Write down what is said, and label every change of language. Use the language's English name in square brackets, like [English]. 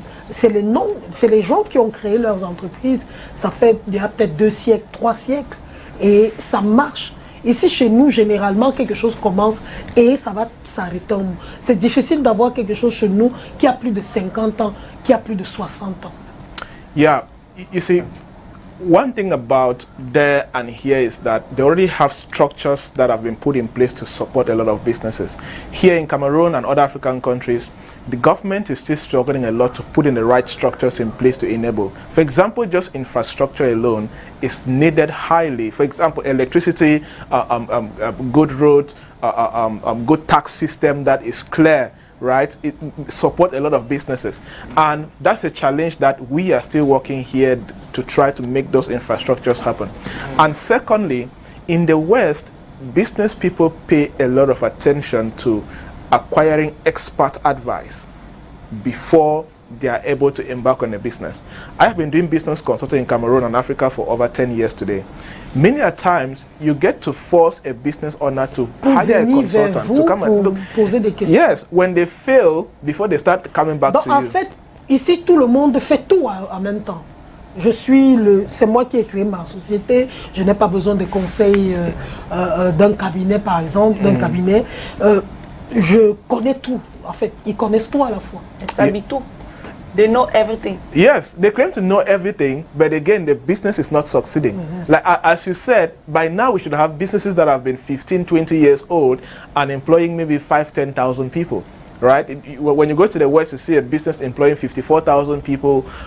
[French] C'est les noms, c'est les gens qui ont créé leurs entreprises. Ça fait il y a peut-être 2 siècles, 3 siècles. Et ça marche. Ici, chez nous, généralement, quelque chose commence et ça va s'arrêter. C'est difficile d'avoir quelque chose chez nous qui a plus de 50 ans, qui a plus de 60 ans. [English] Yeah, you see, one thing about there and here is that they already have structures that have been put in place to support a lot of businesses. Here in Cameroon and other African countries, the government is still struggling a lot to put in the right structures in place to enable. For example, just infrastructure alone is needed highly. For example, electricity, good roads, good tax system that is clear, right? It support a lot of businesses, and that's a challenge that we are still working here to try to make those infrastructures happen. And secondly, in the West, business people pay a lot of attention to acquiring expert advice before they are able to embark on a business. I have been doing business consulting in Cameroon and Africa for over 10 years today. Many a times, you get to force a business owner to hire a consultant to come and look. [French] Poser des questions. [English] Yes, when they fail, before they start coming back [French] Donc, [English] to [French] en [English] you. [French] fait, ici, tout le monde fait tout en même temps. C'est moi qui ai créé ma société. Je n'ai pas besoin de conseils d'un cabinet, par exemple, d'un cabinet. Je connais tout. En fait, ils connaissent tout à la fois. Ils savent tout. [English] They know everything. Yes, they claim to know everything, but again, the business is not succeeding. Like as you said, by now we should have businesses that have been 15, 20 years old and employing maybe 5, 10,000 people. Right? When you go to the West, you see a business employing 54,000 people.